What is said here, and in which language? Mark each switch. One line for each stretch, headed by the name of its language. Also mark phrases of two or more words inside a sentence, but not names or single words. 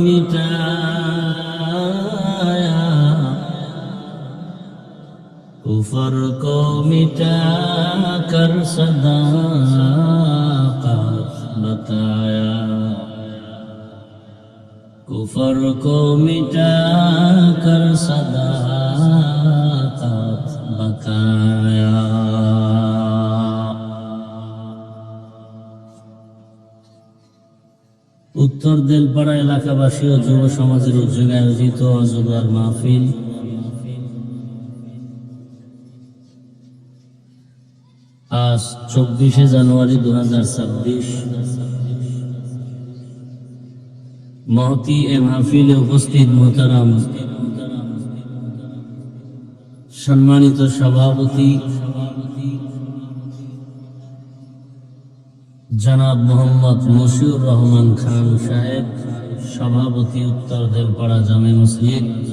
Urdu: مٹایا کفر کو مٹا کر صداقت بتایا کفر کو مٹا کر صداقت بتایا
Bangla: উত্তর দেলপাড়া এলাকাবাসী ও যুব সমাজের উদ্যোগে আয়োজিত অজগর মাহফিল আজ 24শে জানুয়ারি 2026 মহতি এ মাহফিলে উপস্থিত মোহতারাম সম্মানিত সভাপতি জনাব মোহাম্মদ মশিউর রহমান খান সাহেব সভাপতি উত্তর দেলপাড়া জামে মসজিদ